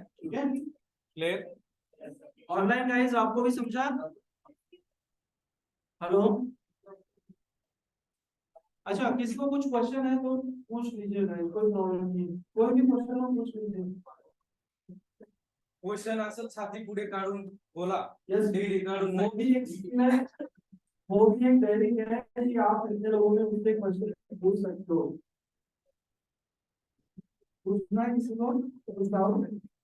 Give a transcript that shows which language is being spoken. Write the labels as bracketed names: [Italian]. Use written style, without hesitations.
[Hindi] ठीक है? Clear? Online guys आपको भी समझा? हेलो, अच्छा किसी को कुछ क्वेश्चन है तो पूछ लीजिए गाइस, कोई प्रॉब्लम नहीं है, कोई भी क्वेश्चन हो पूछ लीजिए। [Marathi] क्वेश्चन असेल छाती पुढे काढून बोला, [English] yes, [Marathi] डिग्री काढून [Hindi] वो भी एक स्किल है, वो भी एक ट्रेनिंग है कि आप इतने लोगों में मुझसे क्वेश्चन पूछ सकते हो। पूछना है किसी को कुछ डाउट नहीं?